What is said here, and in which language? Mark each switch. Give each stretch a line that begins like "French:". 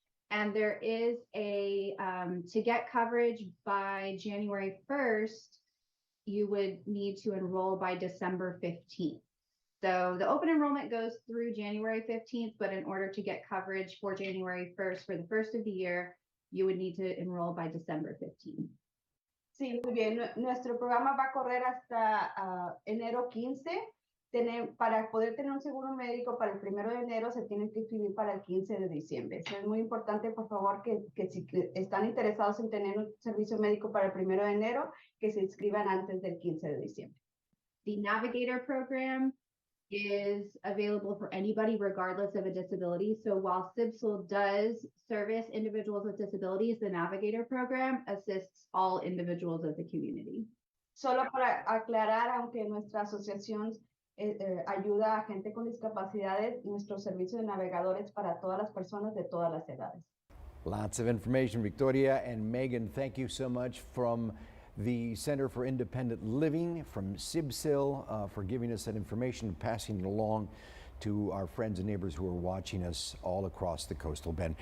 English: And there is a, to get coverage by January 1st, you would need to enroll by December 15th. So the open enrollment goes through January 15th, but in order to get coverage for January 1st for the first of the year, you would need to enroll by December 15th.
Spanish: Sí, muy bien. Nuestro programa va a correr hasta enero 15. Para poder tener un seguro médico para el 1 de enero se tienen que inscribir para el 15 de diciembre. Es muy importante, por favor, que si están interesados en tener un servicio médico para el 1 de enero, que se inscriban antes del 15 de diciembre.
English: The Navigator program is available for anybody regardless of a disability. So while CB-CIL does service individuals with disabilities, the Navigator program assists all individuals of the community.
Spanish: Solo para aclarar, aunque nuestra asociación ayuda a gente con discapacidades, nuestro servicio de navegadores para todas las personas de todas las edades.
English: Lots of information. Victoria and Megan, thank you so much from the Center for Independent Living, from CB-CIL, for giving us that information and passing it along to our friends and neighbors who are watching us all across the coastal bend.